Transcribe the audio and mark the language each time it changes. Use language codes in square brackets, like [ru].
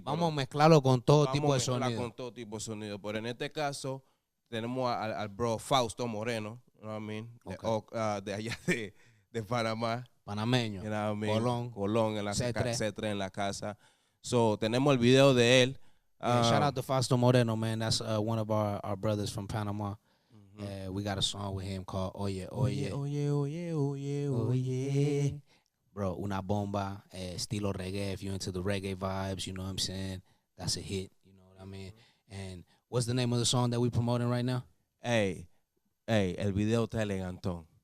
[es] Vamos a mezclarlo con todo tipo de sonido. Con todo tipo de sonido. Pero en este caso tenemos al bro Fausto Moreno, you know what I mean? [en] Okay. [es] De allá de Panamá. Panameño. [en] You know what I mean? Colón en la C3 [es] en la casa. So, tenemos el video de él. [en] Shout out to Fausto Moreno, man. That's one of our brothers from Panama. We got a song with him called Oye, Oye. [es] Oye, Oye, Oye, Oye. Bro, una bomba, estilo reggae. [en] If you're into the reggae vibes, you know what I'm saying? That's a hit, you know what I mean? And what's the name of the song that we promoting right now? [es] El video está elegantón.